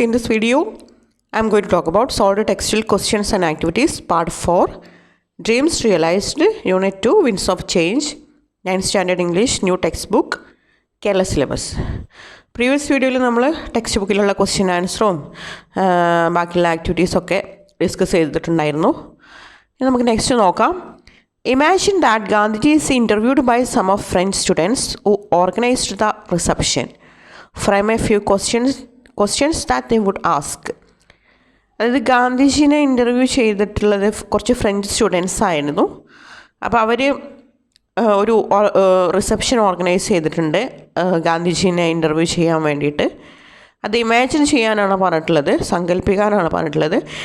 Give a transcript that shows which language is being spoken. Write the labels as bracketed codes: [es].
[en] In this video, I am going to talk about solved textual questions and activities, Part 4, Dreams Realized, Unit 2, Winds of Change, 9th Standard English, New Textbook, Kerala Syllabus. [ml] Previous വീഡിയോയിൽ നമ്മൾ text ബുക്കിലുള്ള question ആൻസറും ബാക്കിയുള്ള ആക്ടിവിറ്റീസൊക്കെ discuss ചെയ്തിട്ടുണ്ടായിരുന്നു. ഇനി നമുക്ക് next നോക്കാം. [en] Imagine that Gandhiji is interviewed by some of French students who organized the reception. Frame a few questions that they would ask. [ml] അതായത് ഗാന്ധിജിനെ interview ചെയ്തിട്ടുള്ളത് കുറച്ച് ഫ്രഞ്ച് സ്റ്റുഡൻസ് ആയിരുന്നു. അപ്പോൾ അവർ ഒരു റിസപ്ഷൻ ഓർഗനൈസ് ചെയ്തിട്ടുണ്ട് ഗാന്ധിജീനെ ഇൻ്റർവ്യൂ ചെയ്യാൻ വേണ്ടിയിട്ട്. അത് ഇമാജിൻ ചെയ്യാനാണ് പറഞ്ഞിട്ടുള്ളത്, സങ്കല്പിക്കാനാണ് പറഞ്ഞിട്ടുള്ളത്.